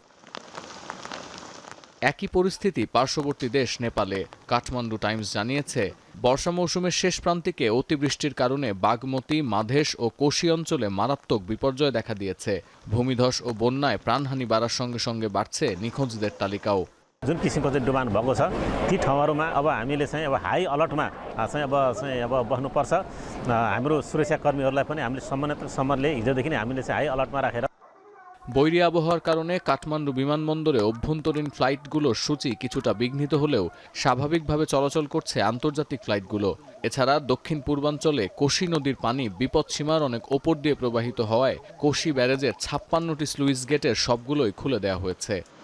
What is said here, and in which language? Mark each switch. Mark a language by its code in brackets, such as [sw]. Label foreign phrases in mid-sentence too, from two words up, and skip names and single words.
[bn] একই পরিস্থিতি পার্শ্ববর্তী দেশ নেপালে। কাঠমান্ডু টাইমস জানিয়েছে, বর্ষা মৌসুমের শেষ প্রান্তিকে অতিবৃষ্টির কারণে বাগমতি, মাধেশ ও কোশি অঞ্চলে মারাত্মক বিপর্যয় দেখা দিয়েছে। ভূমিধস ও বন্যায় প্রাণহানি বাড়ার সঙ্গে সঙ্গে বাড়ছে নিখোঁজদের তালিকাও। [ne] जुन किसिमको चाहिँ डुबान भएको छ ती ठाउँहरूमा अब हामीले चाहिँ अब [en] high alertमा [ne] चाहिँ अब बस्नुपर्छ। हाम्रो सुरक्षाकर्मीहरूलाई पनि हामीले सम्मानले हिजोदेखि नै हामीले चाहिँ [en] high alertमा [ne] राखेर। [bn] বৈরী আবহাওয়ার কারণে কাঠমান্ডু বিমানবন্দরে অভ্যন্তরীণ ফ্লাইটগুলোর সূচি কিছুটা বিঘ্নিত হলেও স্বাভাবিকভাবে চলাচল করছে আন্তর্জাতিক ফ্লাইটগুলো। এছাড়া দক্ষিণ পূর্বাঞ্চলে কোশি নদীর পানি বিপদসীমার অনেক ওপর দিয়ে প্রবাহিত হওয়ায় কোশি ব্যারেজের 56টি স্লুইস গেটের সবগুলোই খুলে দেওয়া হয়েছে।